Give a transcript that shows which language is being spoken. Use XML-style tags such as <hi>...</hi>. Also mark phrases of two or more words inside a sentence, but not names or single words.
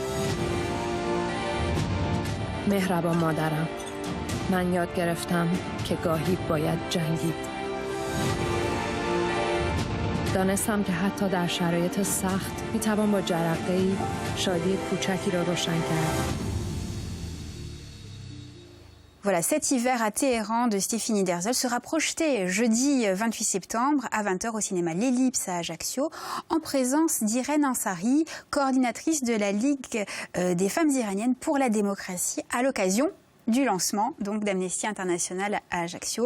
<fa>مهربان مادرم، من یاد گرفتم که گاهی باید جنگید. دانستم که حتی در شرایط سخت میتوان با جرقه‌ای شادی کوچکی را روشن کرد.</fa> <fr>Voilà, Cet hiver à Téhéran de Stéphanie Derzel sera projeté jeudi 28 septembre à 20h au cinéma L'Ellipse à Ajaccio en présence d'Irène Ansari, coordinatrice de la Ligue des femmes iraniennes pour la démocratie à l'occasion du lancement donc d'Amnesty International à Ajaccio.</fr>